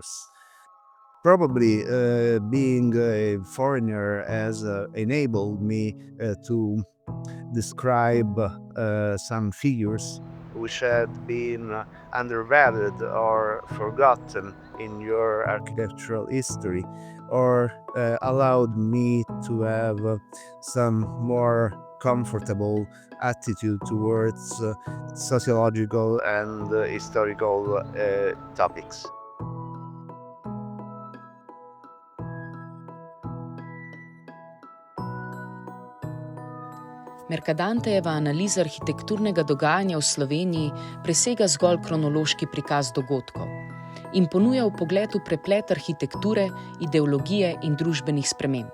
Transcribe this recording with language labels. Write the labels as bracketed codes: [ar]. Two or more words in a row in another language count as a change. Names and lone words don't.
[en] Probably being a foreigner has enabled me to describe some figures which had been undervalued or forgotten in your architectural history, or allowed me to have some more comfortable attitude towards sociological and historical topics. [sl] Mercadantejeva analiza arhitekturnega dogajanja v Sloveniji presega zgolj kronološki prikaz dogodkov in ponuja vpogled v preplet arhitekture, ideologije in družbenih sprememb.